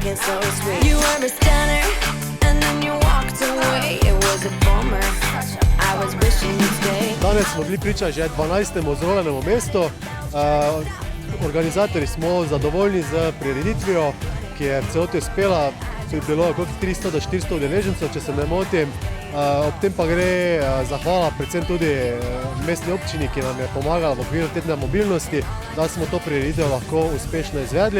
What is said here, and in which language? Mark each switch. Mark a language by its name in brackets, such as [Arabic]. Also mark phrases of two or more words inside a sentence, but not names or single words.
[English] so sweet. You were a stunner, and then you walked away. It was a bummer. I was wishing you'd stay. [Slovenian] Danes smo bili priča že 12. ozvolenemu mestu. Organizatorji smo zadovoljni z prireditvijo, ki je v celoti uspela. Bilo je okrog 300 do 400 udeležencev, če se ne motim. Ob tem pa gre zahvala predvsem tudi mestni občini, ki nam je pomagala v okviru tedna mobilnosti, da smo to prireditev lahko uspešno izvedli.